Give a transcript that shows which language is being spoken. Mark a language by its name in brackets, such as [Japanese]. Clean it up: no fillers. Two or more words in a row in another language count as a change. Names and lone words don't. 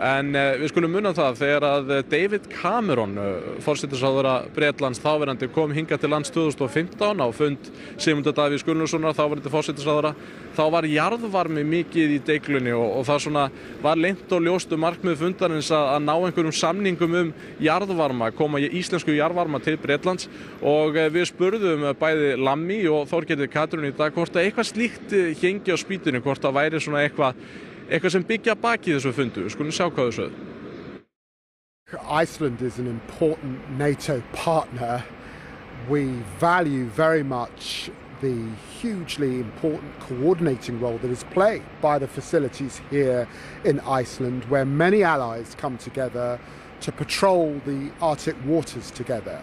[Icelandic] En við skulum muna það þegar að David Cameron, forsætisráðherra Bretlands þáverandi, kom hingað til lands 2015 á fund Sigmundar Davíðs Gunnlaugssonar, þáverandi forsætisráðherra, þá var jarðvarmi mikið í deiglunni og það svona var leynt og ljóst markmið fundarins að ná einhverjum samningum jarðvarma, koma íslensku jarðvarma til Bretlands og við spurðum bæði Lammy og Þorgerði Katrínu í dag hvort að eitthvað slíkt héngi á spýtunni, hvort að væri svona eitthvað sem byggja baki þessu fundu. Við skulum sjá hvað þau sögðu. [English] Iceland is an important NATO partner. We value very much the hugely important coordinating role that is played by the facilities here in Iceland, where many allies come together to patrol the Arctic waters together.